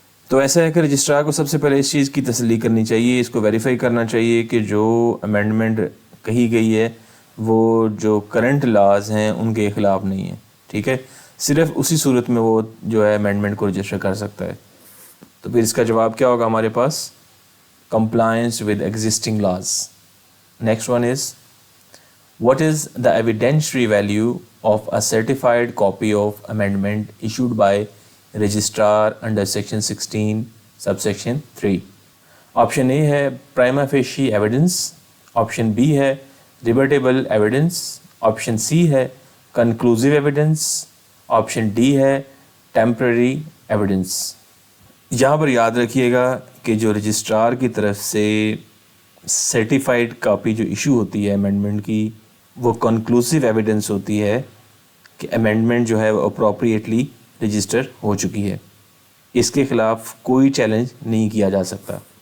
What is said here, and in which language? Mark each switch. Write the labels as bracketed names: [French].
[Urdu] تو ایسا ہے کہ رجسٹرار کو سب سے پہلے اس چیز کی تسلی کرنی چاہیے، اس کو ویریفائی کرنا چاہیے کہ جو امینڈمنٹ کہی گئی ہے وہ جو کرنٹ لاز ہیں ان کے خلاف نہیں ہے. ٹھیک ہے، صرف اسی صورت میں وہ جو ہے امینڈمنٹ کو رجسٹر کر سکتا ہے. تو پھر اس کا جواب کیا ہوگا ہمارے پاس؟ [English] Compliance with existing laws. Next one is what is the evidentiary value of a certified copy of amendment issued by registrar under section 16 subsection 3. Option A ہے prima facie evidence، option B ہے rebutable evidence، option C ہے conclusive evidence، option D ہے temporary evidence. [Urdu] یہاں پر یاد رکھیے گا کہ جو registrar کی طرف سے سرٹیفائڈ کاپی جو ایشو ہوتی ہے امینڈمنٹ کی وہ کنکلوسیو ایویڈنس ہوتی ہے کہ امینڈمنٹ جو ہے وہ اپروپریٹلی رجسٹر ہو چکی ہے، اس کے خلاف کوئی چیلنج نہیں کیا جا سکتا.